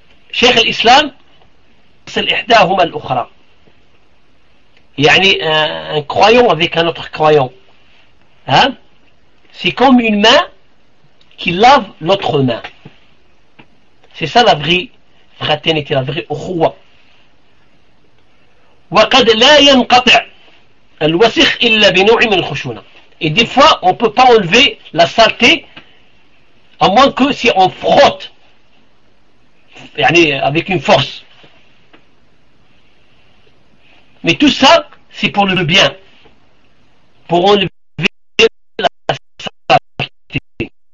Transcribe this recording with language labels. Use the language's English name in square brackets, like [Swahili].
[French] Cheikh l'Islam, c'est [Arabic] l'ihdahum al-ukhra. [French] Yani un croyant avec un autre croyant. Hein? C'est comme une main qui lave l'autre main. C'est ça la vraie fraternité, la vraie ukhuwa. [Arabic] وقد لا ينقطع الوسخ إلا بنوع من الخشونة. [French] Et des fois, on ne peut pas enlever la saleté à moins que si on frotte avec une force. Mais tout ça, c'est pour le bien. Pour enlever la saleté.